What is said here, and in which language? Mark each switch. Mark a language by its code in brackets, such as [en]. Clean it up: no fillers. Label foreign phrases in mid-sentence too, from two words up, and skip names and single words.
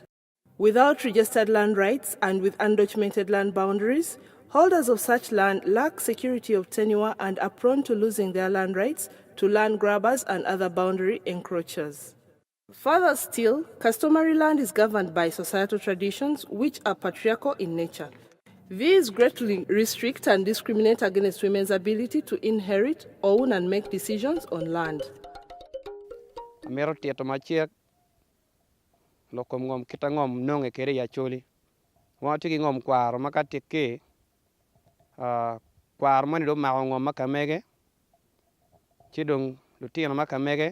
[en] Without registered land rights and with undocumented land boundaries, holders of such land lack security of tenure and are prone to losing their land rights to land grabbers and other boundary encroachers. Further still, customary land is governed by societal traditions which are patriarchal in nature. These greatly restrict and discriminate against women's ability to inherit, own, and make decisions on land. [ach] Amero tieto machiek lokom ngom kita ngom nonge kere ya choli. Wati ki ngom kwaro makatike kwaro mani do ma ngom makamege. Chidong lutino makamege.